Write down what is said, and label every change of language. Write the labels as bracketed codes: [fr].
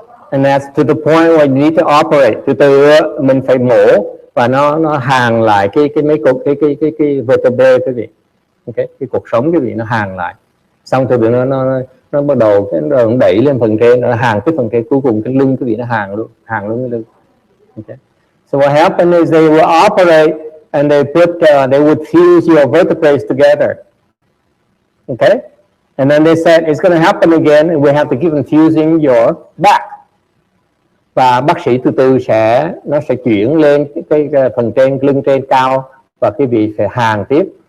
[en] And that's to the point where you need to operate. [vi] Từ từ mình phải mổ và nó hàn lại cái mấy cột cái vertebrae cái gì. Okay, cái cột sống cái gì nó hàn lại. Xong từ từ nó bắt đầu nó đẩy lên phần trên, nó hàn cái phần trên cuối cùng cái lưng cái gì nó hàn luôn cái lưng. [en] Okay. So what happened is they will operate and they would fuse your vertebrae together. Okay. And then they said it's going to happen again and we have to keep infusing your back. [vi] Và bác sĩ từ từ nó sẽ chuyển lên cái phần trên, lưng trên cao và cái vị phải hàng tiếp.